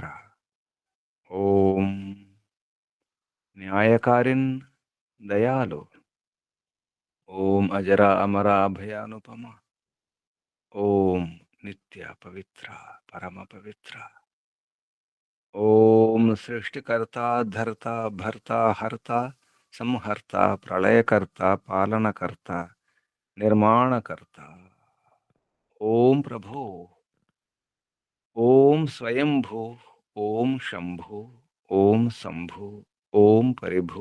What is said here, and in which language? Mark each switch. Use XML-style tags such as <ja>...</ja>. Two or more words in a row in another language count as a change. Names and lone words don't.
<sa>ओम न्यायकारिन् दयालु. ओम अजरा अमरा अभयानुपमा. ओम नित्य पवित्र परम पवित्र. ఓం సృష్టికర్త, ధర్త, భర్త, హర్త, సంహర్త, ప్రళయకర్త, పాలనకర్త, నిర్మాణకర్త. ఓం ప్రభో, ఓం స్వయంభూ, ఓం శంభూ, ఓం శంభూ, ఓం పరిభూ.</sa>